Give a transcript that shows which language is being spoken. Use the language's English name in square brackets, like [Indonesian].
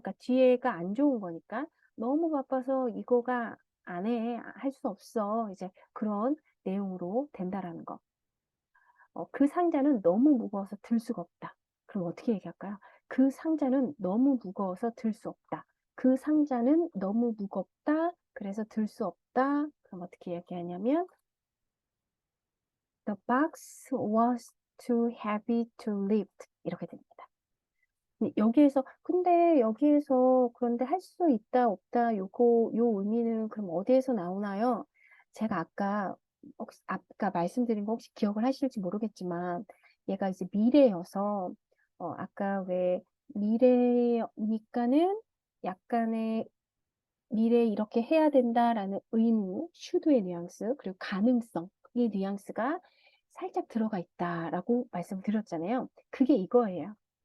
[Korean] 그러니까 뒤에가 안 좋은 거니까 너무 바빠서 이거가 안 해, 할 수 없어. 이제 그런 내용으로 된다라는 거. 그 상자는 너무 무거워서 들 수가 없다. 그럼 어떻게 얘기할까요? 그 상자는 너무 무거워서 들 수 없다. 그 상자는 너무 무겁다. 그래서 들 수 없다. 그럼 어떻게 얘기하냐면 [English] The box was too heavy to lift. [Korean] 이렇게 됩니다. 근데 여기에서 그런데 할 수 있다, 없다, 요 의미는 그럼 어디에서 나오나요? 제가 아까 말씀드린 거 혹시 기억을 하실지 모르겠지만, 얘가 이제 미래여서, 아까 왜 미래니까는 약간의 미래 이렇게 해야 된다라는 의무, should의 뉘앙스, 그리고 가능성의 뉘앙스가 살짝 들어가 있다라고 말씀드렸잖아요. 그게 이거예요.